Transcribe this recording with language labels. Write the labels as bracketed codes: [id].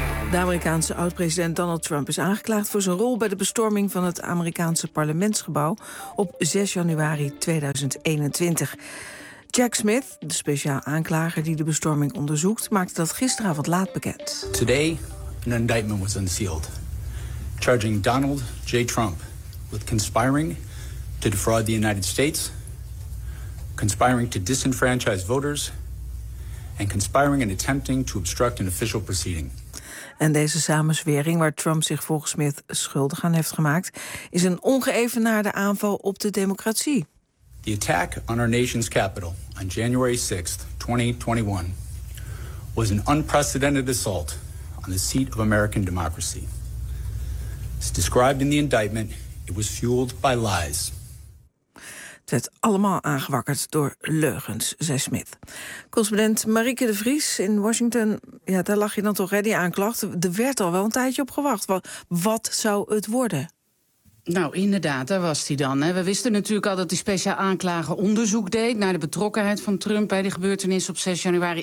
[nl] De Amerikaanse oud-president Donald Trump is aangeklaagd voor zijn rol bij de bestorming van het Amerikaanse parlementsgebouw op 6 januari 2021. Jack Smith, de speciaal aanklager die de bestorming onderzoekt, maakte dat gisteravond laat bekend. [en] Today, an indictment was unsealed, charging Donald J. Trump with conspiring to defraud the United States, conspiring to disenfranchise voters, and conspiring and attempting to obstruct an official proceeding. [nl] En deze samenzwering, waar Trump zich volgens Smith schuldig aan heeft gemaakt, is een ongeëvenaarde aanval op de democratie. [en] The attack on our nation's capital on January 6th, 2021 was an unprecedented assault on the seat of American democracy. As described in the indictment, it was fueled by lies. [nl] Het werd allemaal aangewakkerd door leugens, zei Smith. Correspondent Marieke de Vries in Washington. Ja, daar lag je dan toch, hè, die aanklacht. Er werd al wel een tijdje op gewacht. Wat zou het worden? Nou, inderdaad, daar was hij dan. We wisten natuurlijk al dat die speciaal aanklager onderzoek deed naar de betrokkenheid van Trump bij de gebeurtenissen op 6 januari.